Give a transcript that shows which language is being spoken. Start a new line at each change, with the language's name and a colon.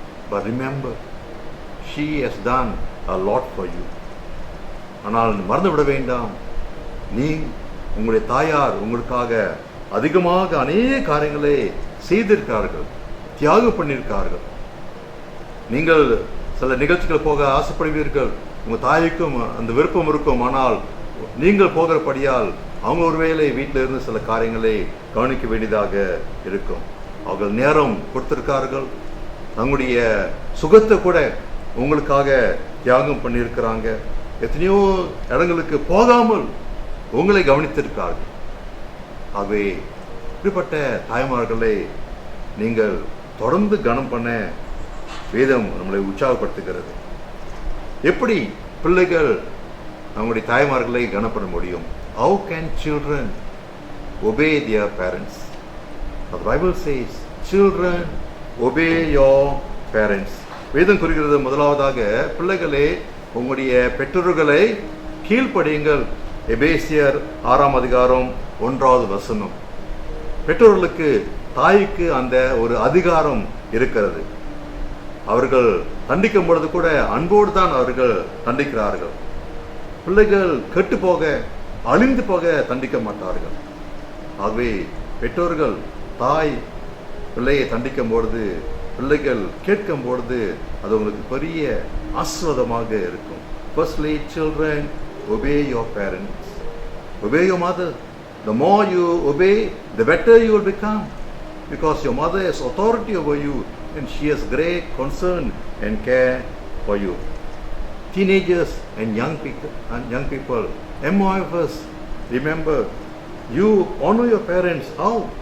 English: But remember, she has done a lot for you.
Tamil: ஆனால் மறந்து விட வேண்டாம், நீ உங்களுடைய தாயார் உங்களுக்காக அதிகமாக அநேக காரியங்களை செய்திருக்கிறார்கள், தியாகம் பண்ணியிருக்கார்கள். நீங்கள் சில நிகழ்ச்சிகள் போக ஆசைப்படுவீர்கள், உங்கள் தாய்க்கும் அந்த விருப்பம் இருக்கும். ஆனால் நீங்கள் போகிறபடியால் அவங்க ஒருவேளை வீட்டில் இருந்து சில காரியங்களை கவனிக்க வேண்டியதாக இருக்கும். அவர்கள் நேரம் கொடுத்திருக்கார்கள், தங்களுடைய சுகத்தை கூட உங்களுக்காக தியாகம் பண்ணியிருக்கிறாங்க. எத்தனையோ இடங்களுக்கு போகாமல் உங்களை கவனித்திருக்கார்கள். ஆகவே இப்படிப்பட்ட தாய்மார்களை நீங்கள் தொடர்ந்து கனம் பண்ண வேதம் நம்மளை உற்சாகப்படுத்துகிறது. எப்படி பிள்ளைகள் நம்முடைய தாய்மார்களை கனம் பண்ண முடியும்?
English: How can children obey their parents? The Bible says, children obey your parents.
Tamil: வேதம் கூறுகிறது, முதலாவதாக பிள்ளைகளே உங்களுடைய பெற்றோர்களை கீழ்ப்படியுங்கள். எபேசியர் 6ஆம் அதிகாரம் 1வது வசனம். பெற்றோர்களுக்கு, தாய்க்கு அந்த ஒரு அதிகாரம் இருக்கிறது. அவர்கள் தண்டிக்கும் பொழுது கூட அன்போடு தான் அவர்கள் தண்டிக்கிறார்கள். பிள்ளைகள் கெட்டு போக, அழிந்து போக தண்டிக்க மாட்டார்கள். ஆகவே பெற்றோர்கள் தாய் பிள்ளையை தண்டிக்கும் பொழுது, பிள்ளைகள் கேட்கும் பொழுது அது உங்களுக்கு பெரிய ஆசீர்வாதமாக இருக்கும்.
English: Firstly, children, obey your parents. Obey your mother. The more you obey, the better you will become, because your mother has authority over you and she has great concern and care for you. Teenagers and young people, MOFs, remember, you honor your parents. How?